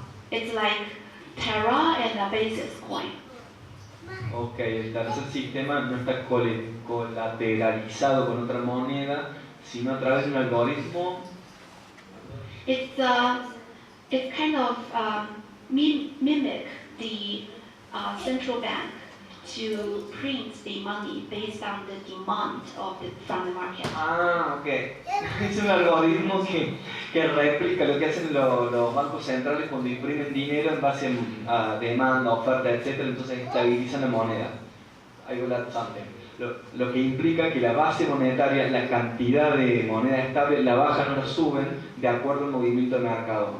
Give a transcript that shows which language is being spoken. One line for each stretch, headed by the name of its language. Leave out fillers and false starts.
English: It's like Terra and a basis coin.
Spanish: Ok, el tercer sistema no está colateralizado con otra moneda, sino a través de un algoritmo.
English: It's kind of mimic the central bank to print the money based on the demand from the market. Ah, ok.
Spanish: Es un algoritmo que replica lo que hacen los bancos centrales cuando imprimen dinero en base a demanda, oferta, etc. Entonces estabilizan la moneda.
English: I will add something.
Spanish: lo que implica que la base monetaria, la cantidad de moneda estable, la bajan o la suben de acuerdo al movimiento del mercado.